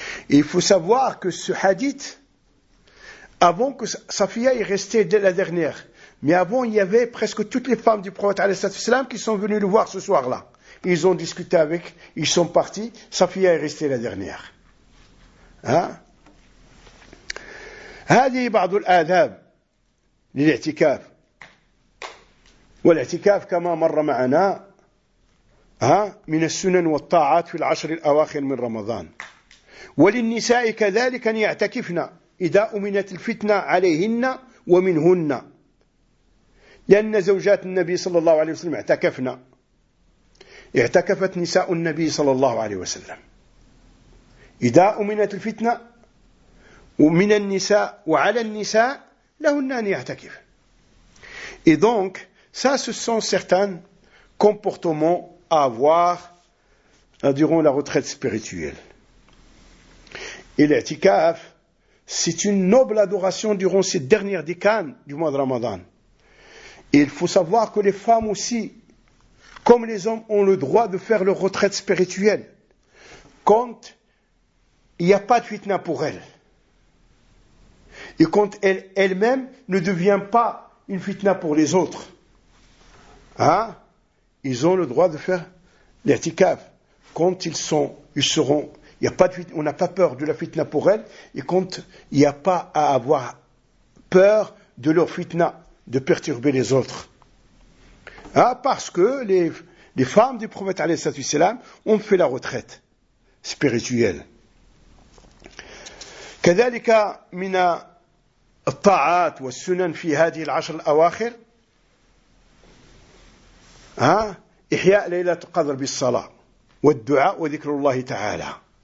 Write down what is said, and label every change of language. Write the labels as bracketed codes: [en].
[fr] Et il faut savoir que ce hadith, avant que Safiya y restée dès la dernière, mais avant il y avait presque toutes les femmes du prophète qui sont venues le voir ce soir-là. Ils ont discuté avec, ils sont partis, Safiya est restée la dernière. [ar] هذه بعض الآداب للاعتكاف، والاعتكاف كما مر معنا من السنن والطاعات في العشر الأواخر من رمضان. وللنساء كذلك أن يعتكفن إذا أمنت الفتنة عليهن ومنهن، لأن زوجات النبي صلى الله عليه وسلم اعتكفت نساء النبي صلى الله عليه وسلم. إذا أمنت الفتنة ومن النساء وعلى النساء لهن أن يعتكف. [fr] Et donc, ça, ce sont certains comportements à avoir durant la retraite spirituelle. Et l'i'tikaf, c'est une noble adoration durant ces dernières décennies du mois de Ramadan. Et il faut savoir que les femmes aussi, comme les hommes, ont le droit de faire leur retraite spirituelle quand il n'y a pas de fitna pour elles. Et quand elle-même ne devient pas une fitna pour les autres, ils ont le droit de faire l'i'tikaf quand ils seront, il y a pas de fitna, on n'a pas peur de la fitna pour elles, et quand il n'y a pas à avoir peur de leur fitna, de perturber les autres. Parce que les femmes du prophète [ar] alayhi salatu wassalam [fr] ont fait la retraite spirituelle. [ar] Kadhalika mina الطاعات والسنن في هذه العشر الأواخر إحياء ليلة القدر بالصلاة والدعاء وذكر الله تعالى.